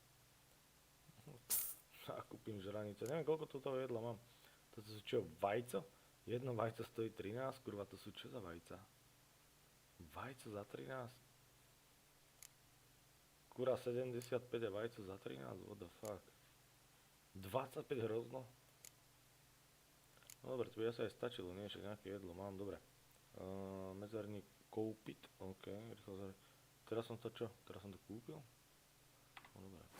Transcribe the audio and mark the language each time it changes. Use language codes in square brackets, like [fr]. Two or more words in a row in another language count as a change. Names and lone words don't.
[sk] Nakúpim žranice. Neviem, koľko toto jedla mám. Toto sú čo, vajco? Jedno vajco stojí 13, kurva, to sú čo za vajca? Vajco za 13? Kura 75 a vajco za 13? [en] What the fuck? [sk] 25 hrozno? No dobre, to by asi aj stačilo, nie? Však nejaké jedlo mám, dobre. Mezerník kúpiť, ok, rýchlo zari. Teraz som to čo? Teraz som to kúpil? No dobre.